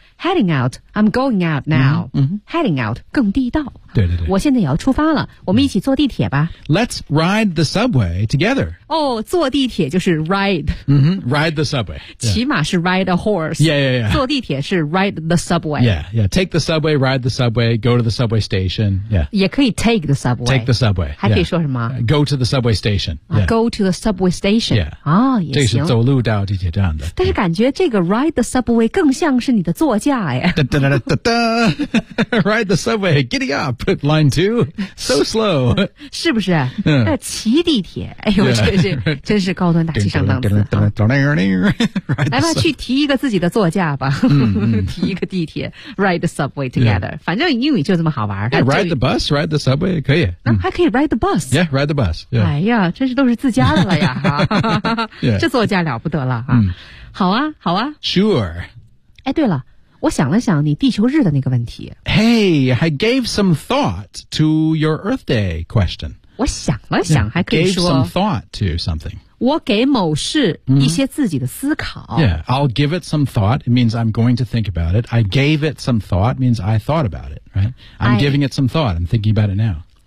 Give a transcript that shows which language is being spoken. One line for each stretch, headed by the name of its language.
English: Heading out, I'm going out now.、Heading out,
Chinese: 更地道。对对对。我现在也要出发了我们一起坐地铁吧。
English: Let's ride the subway together.
Chinese: 哦、坐地铁就是 ride.、
English: Ride the subway.、
Chinese: 骑马是
English: ride a horse. Yeah, yeah, yeah.
Chinese: 坐地铁是
English: ride the subway. Yeah, yeah. Take the subway, ride the subway, go to the subway station. Yeah.
Chinese: 也可以
English: take the subway. Take the subway.
Chinese: 还可以说什么、
English: Go to the subway station.、 Go to the subway station. Yeah.
Chinese: 啊、也行。这是走路到地铁站的。但是感觉这个
English: ride the subway
Chinese: 更像是你的座驾哎。哒哒哒哒哒哒。
English: Ride the subway, giddy up, line two, so slow.
Chinese: 是不是、骑地铁哎呦 yeah, 真是高端大气上档次。来吧去提一个自己的座驾吧。提一个地铁 ,
English: ride the subway together.、
Chinese: 反正英语就这么好玩。
English: Yeah, ride the bus, ride the subway, 可以。
Chinese: 还可以
English: ride the bus. Yeah, ride the bus.、
Chinese: 哎呀真是都是自家的了呀。这座驾了不得了。好啊好啊。
English: Sure.
Chinese: 哎对了。我想了想你地球日的那个问题。
English: Hey, I gave some thought to your Earth Day question.
Chinese: 我想了想 yeah, 还可以说
English: Gave some thought to something
Chinese: 我给某事一些自己的思考、 mm-hmm.
English: Yeah, I'll give it some thought It means I'm going to think about it I gave it some thought means I thought about it right? I'm giving it some thought I'm thinking about it now